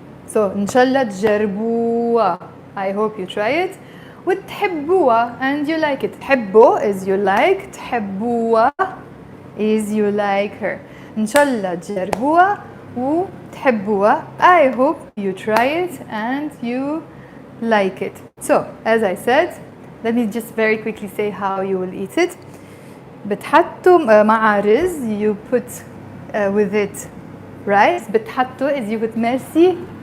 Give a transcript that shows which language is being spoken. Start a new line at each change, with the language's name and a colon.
Arabic: So إن شاء الله تجربوها.
English: I hope you try it. وتحبوها and you like it. تحبوا is you like. تحبوها is you like her.
Arabic: إن شاء الله تجربوها وتحبوها.
English: I hope you try it and you like it. So, as I said, let me just very quickly say how you will eat it.
Arabic: بتحطوا مع رز,
English: you put with it rice. بتحطوا is you put merci.